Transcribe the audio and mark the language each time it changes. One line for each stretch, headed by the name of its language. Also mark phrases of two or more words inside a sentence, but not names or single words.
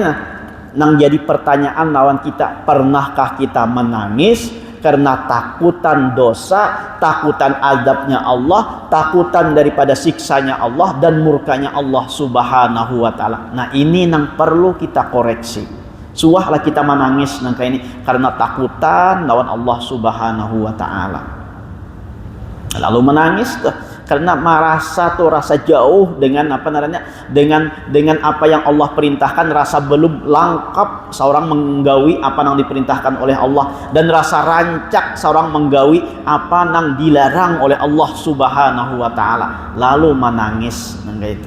Banjar: Nang jadi pertanyaan lawan kita, pernahkah kita menangis karena takutan dosa, takutan azabnya Allah, takutan daripada siksanya Allah dan murkanya Allah
Arabic: سبحانه وتعالى.
Banjar: Nah ini nang perlu kita koreksi. Suahlah kita menangis nang kayak ini karena takutan lawan Allah
Arabic: سبحانه وتعالى.
Banjar: Lalu menangis tuh karena merasa tuh rasa jauh dengan apa namanya, dengan apa yang Allah perintahkan, rasa belum lengkap seorang menggawi apa yang diperintahkan oleh Allah, dan rasa rancak seorang menggawi apa yang dilarang oleh Allah
Arabic: سبحانه وتعالى,
Banjar: lalu menangis itu.